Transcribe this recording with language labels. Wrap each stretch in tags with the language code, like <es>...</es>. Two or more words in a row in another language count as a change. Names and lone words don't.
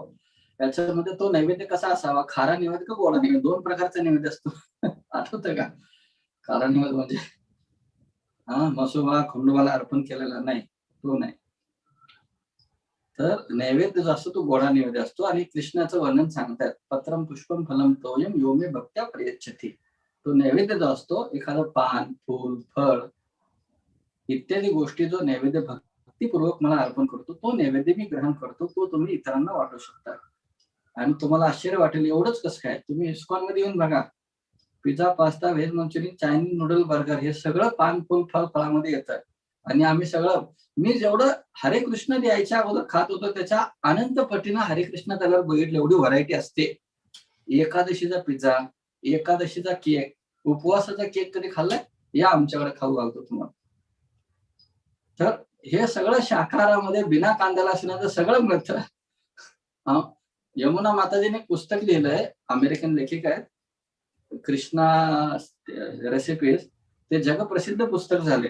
<mr>याच्यामध्ये तो नैवेद्य कसा असावा, खारा नैवेद्य का गोडा नैवेद्य, 2 प्रकारचा नैवेद्य असतो. आठवतं का? खारा नैवेद्य म्हणजे मसोबा खंडोबाला अर्पण केलेला नाही, तो नाही. तर नैवेद्य जो असतो तो गोडा नैवेद्य असतो. आणि कृष्णाचं वर्णन सांगतात,</mr> <sa>पत्रम पुष्पम फलम तोयम यो मे भक्त्या प्रयच्छति.</sa> <mr>तो नैवेद्य जो असतो, एखादं पान, फूल, फळ इत्यादी गोष्टी जो नैवेद्य भक्तीपूर्वक मला अर्पण करतो, तो नैवेद्य मी ग्रहण करतो, तो तुम्ही इतरांना वाटू शकता. आणि तुम्हाला आश्चर्य वाटेल, एवढंच कसं काय, तुम्ही इस्कॉन मध्ये येऊन बघा, पिझ्झा, पास्ता,</mr> <en>veg Manchurian, Chinese noodle,</en> <mr>बर्गर, हे सगळं पान, फूल, फळामध्ये येतं. आणि आम्ही सगळं, मी जेवढं हरे कृष्ण द्यायच्या अगोदर खात होतो त्याच्या अनंत पटीनं हरे कृष्ण त्याला बघितलं, एवढी व्हरायटी असते. एकादशीचा पिझ्झा, एकादशीचा केक, उपवासाचा केक कधी खाल्लाय? या आमच्याकडे खाऊ घालतो तुम्हाला. तर हे सगळं शाकाहारामध्ये बिना कांदा लसणाचं सगळं मिळतं. यमुना माताजीने पुस्तक लिहिलंय, अमेरिकन लेखिक आहेत, कृष्णा रेसिपीज, ते जगप्रसिद्ध पुस्तक झाले.</mr>